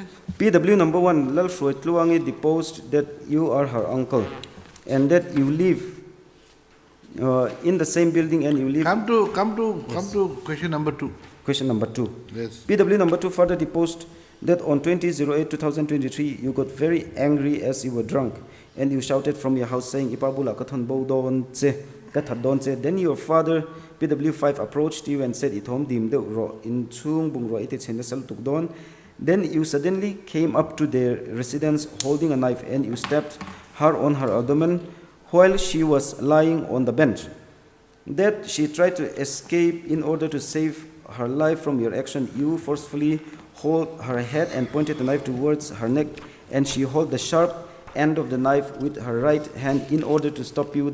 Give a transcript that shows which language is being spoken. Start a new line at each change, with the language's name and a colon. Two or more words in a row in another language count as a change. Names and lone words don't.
English: PW number 1, Lal Shuai Tluangi deposed that you are her uncle and that you live in the same building and you live... Come to question number 2. Question number 2. Yes. PW number 2 further deposed that on 20/08/2023 you got very angry as you were drunk and you shouted from your house saying
Hmar: Ipabula kathon bodon che kathadon che.
English: Then your father PW5 approached you and said
Hmar: itom dim de ro in chung bung ro ite chen sal tukdon.
English: Then you suddenly came up to their residence holding a knife and you stabbed her on her abdomen while she was lying on the bench. That she tried to escape in order to save her life from your action, you forcefully hold her head and pointed the knife towards her neck, and she held the sharp end of the knife with her right hand in order to stop you.